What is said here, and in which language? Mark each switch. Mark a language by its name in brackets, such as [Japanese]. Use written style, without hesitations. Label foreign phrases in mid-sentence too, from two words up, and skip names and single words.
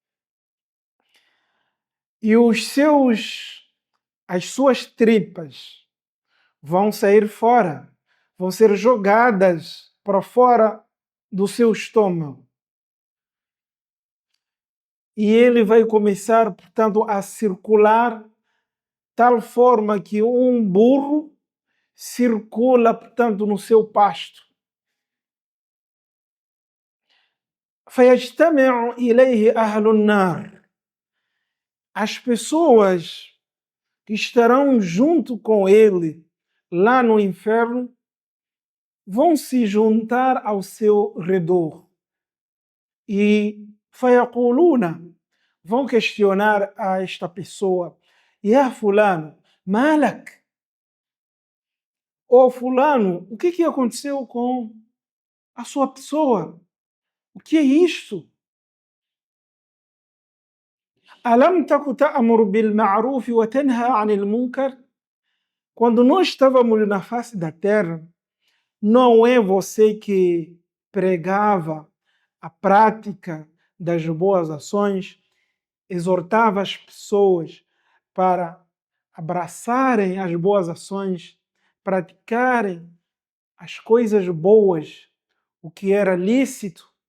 [Portuguese] E as suas tripas vão sair fora, vão ser jogadas para fora do seu estômago. E ele vai começar, portanto, a circular tal forma que um burro circula, portanto, no seu pasto. [Arabic] فَيَجْتَمِعُ إِلَيْهِ أَهْلُ النَّارِ. [Portuguese] As pessoas que estarão junto com ele lá no inferno vão se juntar ao seu redor e فيقولون, vão questionar a esta pessoa: [Arabic] يا فلان، ما لك? [Portuguese] Ô fulano, o que aconteceu com a sua pessoa? O que é isto? [Arabic] ألم تكن تأمر بالمعروف وتنهى عن المنكر? [Portuguese] Quando nós estávamos na face da terra, não é você que pregava a prática das boas ações, exortava as pessoas para abraçarem as boas ações, praticarem as coisas boas, o que era lícito,